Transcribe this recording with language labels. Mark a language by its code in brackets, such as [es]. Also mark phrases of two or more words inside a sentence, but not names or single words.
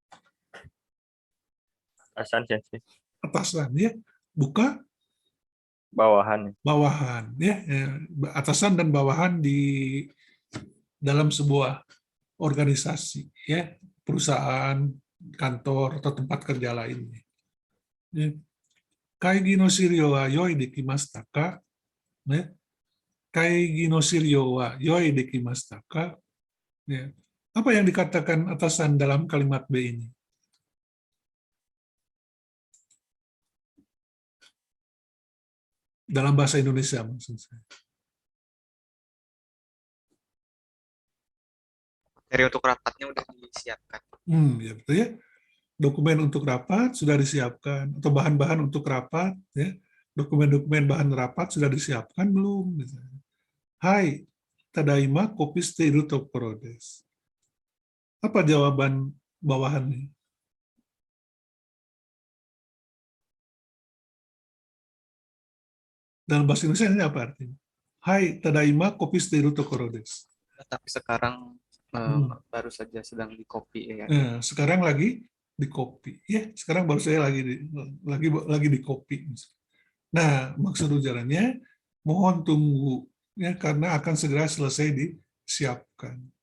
[id] Atasan, sensei. Atasan ya. Buka Bawahan. bawahan ya. Atasan dan bawahan di dalam sebuah organisasi ya, perusahaan, kantor atau tempat kerja lainnya. Ya. [ja] 会議の資料は用意できましたか? [id] Ya. [ja] 会議の資料は用意できましたか? [id] Ya. Apa yang dikatakan atasan dalam kalimat B ini? Dalam bahasa Indonesia maksud saya. Materi untuk rapatnya udah disiapkan. Ya betul ya. Dokumen untuk rapat sudah disiapkan, atau bahan-bahan untuk rapat, ya. Dokumen-dokumen bahan rapat sudah disiapkan belum? Misalnya. [ja] Hai, ただいまコピーしているところです. [id] Apa jawaban bawahannya? Dalam bahasa Indonesia ini apa artinya? [ja] Hai, ただいまコピーしているところです. [id] Tapi sekarang baru saja sedang di copy ya. Sekarang lagi di copy. Ya, sekarang baru saya lagi di copy. Nah, maksud ujarannya mohon tunggu ya, karena akan segera selesai disiapkan.